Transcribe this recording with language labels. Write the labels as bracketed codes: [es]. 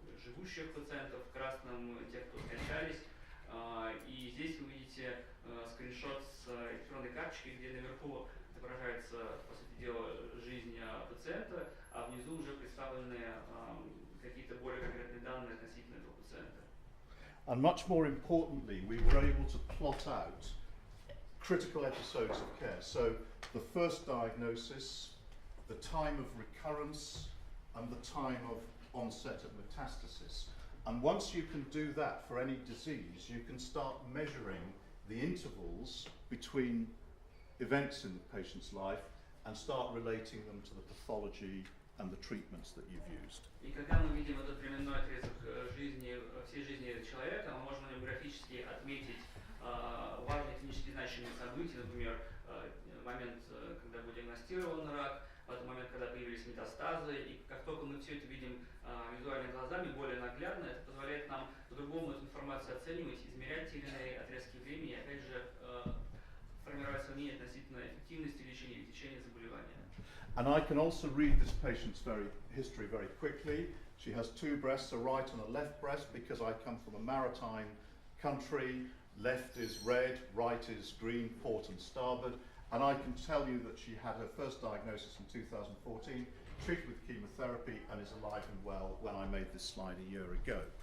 [ru] живущих пациентов, красным тех, кто скончались. И здесь вы видите скриншот с электронной карточки, где наверху отображается, по сути дела, жизнь пациента, а внизу уже представлены какие-то более конкретные данные относительно этого пациента. [en] And much more importantly, we were able to plot out critical episodes of care. So the first diagnosis, the time of recurrence, and the time of onset of metastasis. And once you can do that for any disease, you can start measuring the intervals between events in the patient's life and start relating them to the pathology and the treatments that you've used. [ru] И когда мы видим этот временной отрезок жизни, всей жизни человека, мы можем графически отметить важные клинически значимые события, например, момент, когда был диагностирован рак, в момент, когда появились метастазы, и как только мы все это видим визуальными глазами, более наглядно, это позволяет нам по-другому эту информацию оценивать, измерять те или иные отрезки времени, и опять же формировать сомнения относительно эффективности лечения и течения заболевания. [en] And I can also read this patient's history very quickly. She has two breasts, a right and a left breast, because I come from a maritime country. Left is red, right is green, port and starboard. And I can tell you that she had her first diagnosis in 2014, treated with chemotherapy, and is alive and well when I made this slide a year ago.